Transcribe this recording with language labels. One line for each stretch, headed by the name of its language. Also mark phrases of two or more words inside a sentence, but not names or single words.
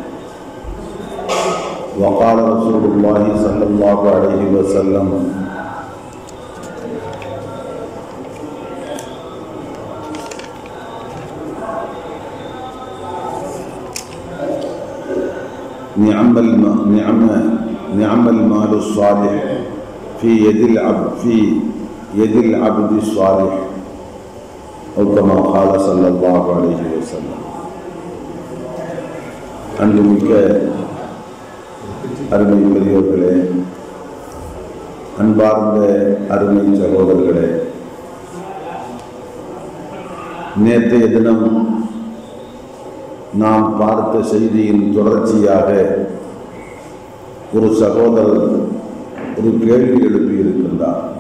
Arabic: وقال رسول الله صلى الله عليه وسلم: نعم المال الصالح في يد العبد الصالح، أو كما قال صلى الله عليه وسلم.
Tamil: அன்புமிக்க அருமை பெரியோர்களே, அன்பார்ந்த அருமை சகோதரர்களே, நேற்றைய தினம் நாம் பார்த்த செய்தியின் தொடர்ச்சியாக ஒரு சகோதரர் ஒரு கேள்வி எழுப்பியிருக்கின்றார்.